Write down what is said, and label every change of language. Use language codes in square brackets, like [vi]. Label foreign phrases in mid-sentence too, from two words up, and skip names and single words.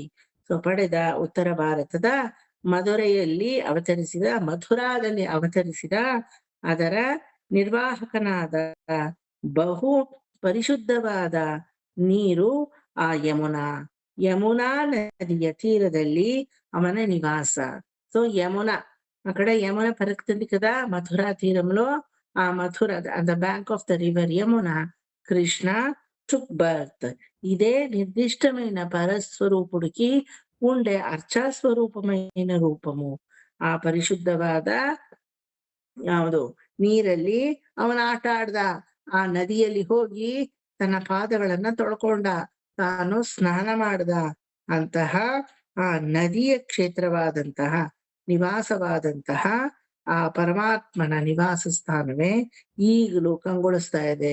[kn] ಸೊ ಪಡೆದ ಉತ್ತರ ಭಾರತದ ಮಧುರೆಯಲ್ಲಿ ಅವತರಿಸಿದ, ಮಥುರಾದಲ್ಲಿ ಅವತರಿಸಿದ ಅದರ ನಿರ್ವಾಹಕನಾದ ಬಹು ಪರಿಶುದ್ಧವಾದ ನೀರು ಆ ಯಮುನಾ ನದಿಯ ತೀರದಲ್ಲಿ ಅವನ ನಿವಾಸ. [te] సో యమున అక్కడ యమున పలుకుతుంది కదా, మథురా తీరంలో ఆ మథుర [en] the bank of the river Yamuna Krishna took birth. [te] ఇదే నిర్దిష్టమైన పరస్వరూపుడికి ఉండే ಅರ್ಚಾಸ್ವರೂಪమైన ರೂಪము. [kn] ಆ ಪರಿಶುದ್ಧವಾದ ಯಾವುದು ನೀರಲ್ಲಿ ಅವನ ಆಟ ಆಡ್ದ, ಆ ನದಿಯಲ್ಲಿ ಹೋಗಿ ತನ್ನ ಪಾದಗಳನ್ನ ತೊಳ್ಕೊಂಡ, ತಾನು ಸ್ನಾನ ಮಾಡ್ದ. ಅಂತಹ ಆ ನದಿಯ ಕ್ಷೇತ್ರವಾದಂತಹ ನಿವಾಸವಾದಂತಹ ಆ ಪರಮಾತ್ಮನ ನಿವಾಸ ಸ್ಥಾನವೇ ಈಗಲೂ ಕಂಗೊಳಿಸ್ತಾ ಇದೆ.